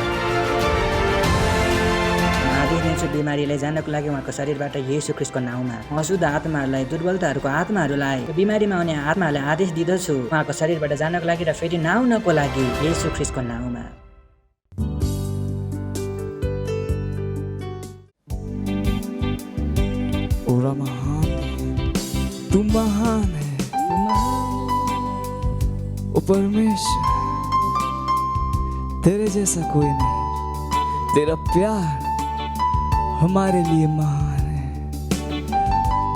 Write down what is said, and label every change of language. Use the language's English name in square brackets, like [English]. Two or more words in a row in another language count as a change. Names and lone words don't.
[Nepali] बिमारीलाई जानको लागि उहाँको शरीरबाट येशू ख्रिस्टको नाउँमा अशुद्ध आत्माहरूलाई, दुर्बलताहरूको आत्माहरूलाई, बिमारीमा आउने आत्माहरूलाई आदेश दिँदछु उहाँको शरीरबाट जानको लागि र फेरि नआउनको लागि येशू ख्रिस्टको नाउँमा। [Hindi] पूरा महान तू महान है ओ परमेश्वर, तेरे जैसा कोई नहीं। तेरा प्यार हमारे लिए महान है।